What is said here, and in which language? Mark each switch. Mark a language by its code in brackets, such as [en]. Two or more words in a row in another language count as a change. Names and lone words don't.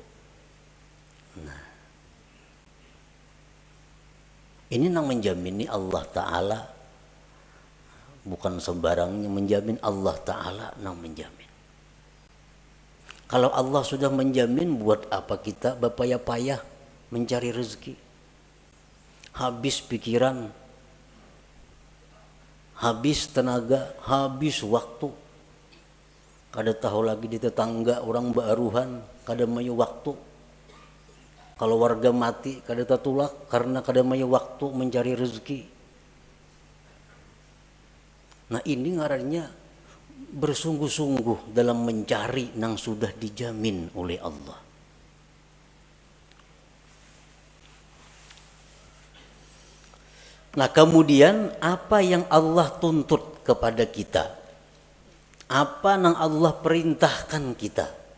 [bjn] Nah, ini nang menjamin Allah Ta'ala, bukan sembarangnya menjamin. Allah Ta'ala nang menjamin. [id] Kalau Allah sudah menjamin, buat apa kita berpayah-payah mencari rezeki? Habis pikiran, habis tenaga, habis waktu. [bjn] Kada tahu lagi di tetangga orang baruhan, kada mayu waktu. Kalau warga mati kada tatulak karena kada mayu waktu mencari rezeki. [id] Nah, ini ngarannya bersungguh-sungguh dalam mencari yang sudah dijamin oleh Allah. Nah, kemudian apa yang Allah tuntut kepada kita? Apa yang Allah perintahkan kita?